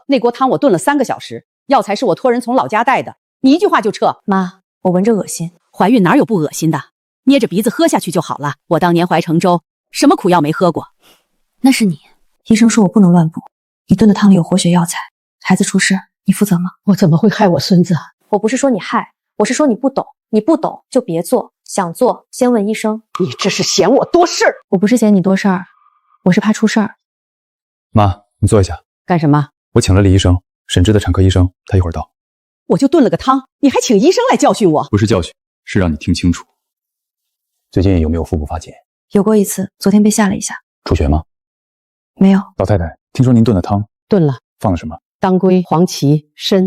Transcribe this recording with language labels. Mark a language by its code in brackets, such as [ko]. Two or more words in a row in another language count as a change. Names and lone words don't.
[zh] 那鍋湯我燉了3個小時，藥材是我托人從老家帶的，你一句話就撤。媽，我聞着惡心。懷孕哪有不惡心的？捏着鼻子喝下去就好了。我當年懷成粥，什麼苦藥沒喝過？那是你，醫生說我不能亂補，你燉的湯裡有活血藥材，孩子出事你負責嗎？我怎么会害我孙子？我不是說你害，我是说你不懂，你不懂就別做，想做先問醫生。你這是嫌我多事兒。我不是嫌你多事兒，我是怕出事兒。媽，你坐一下。干什么？我請了李醫生，沈芝的產科醫生，他一會兒到。我就燉了個湯，你還請醫生來教訓我？不是教訓，是讓你聽清楚。最近有沒有腹部發緊？有過一次，昨天被嚇了一下。出血嗎？沒有。老太太，聽說您燉的湯燉了，放了什麼？當歸、黃芪、參。